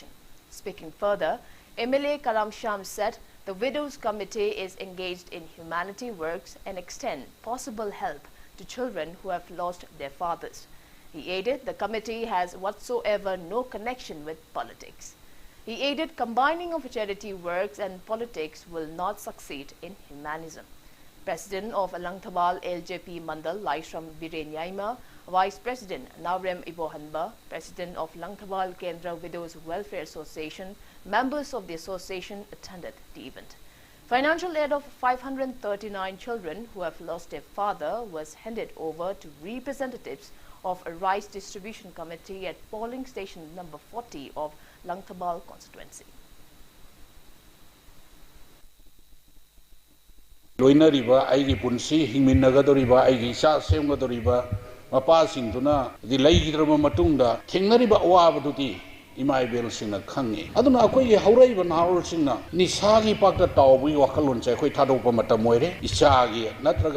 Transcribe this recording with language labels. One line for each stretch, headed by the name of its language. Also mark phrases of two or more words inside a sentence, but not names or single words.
English: Speaking further, MLA Karam Sham said the Widows Committee is engaged in humanity works and extend possible help to children who have lost their fathers. He added the committee has whatsoever no connection with politics. He added combining of charity works and politics will not succeed in humanism. President of Langthabal LJP Mandal Laishram Birenyaima, Vice President Naurem Ibohanba, President of Langthabal Kendra Widows Welfare Association, members of the association attended the event. Financial aid of 539 children who have lost their father was handed over to representatives of a rice distribution committee at polling station number 40 of Langthabal constituency.
Manipuri: Loinariba aigi punsi hingminagadoriba aigi sa semgadoriba mapasingduna di laigidraba matungda thengnariba awabadudi imaibel singna khangi aduna akoi hauraiba nahol singna nisagi pakta tawbi wakalon chai khoi thadopa matam oire isagi natraga